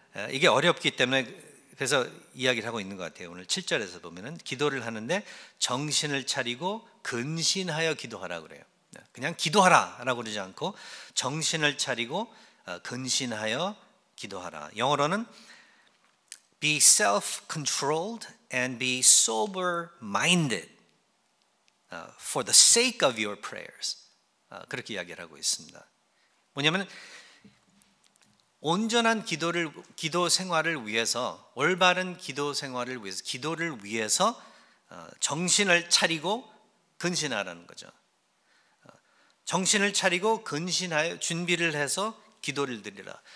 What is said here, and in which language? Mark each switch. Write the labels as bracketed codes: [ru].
[ko] 이게 어렵기 때문에 그래서 이야기를 하고 있는 것 같아요. 오늘 7절에서 보면은 기도를 하는데 정신을 차리고 근신하여 기도하라 그래요. 그냥 기도하라라고 그러지 않고 정신을 차리고 근신하여 기도하라. 영어로는 [en] be self-controlled and be sober-minded for the sake of your prayers. [ko] 그렇게 이야기를 하고 있습니다. 뭐냐면 온전한 기도 생활을 위해서 올바른 기도 생활을 위해서 기도를 위해서 정신을 차리고 근신하라는 거죠. 정신을 차리고 근신하여 준비를 해서 기도를 드리라.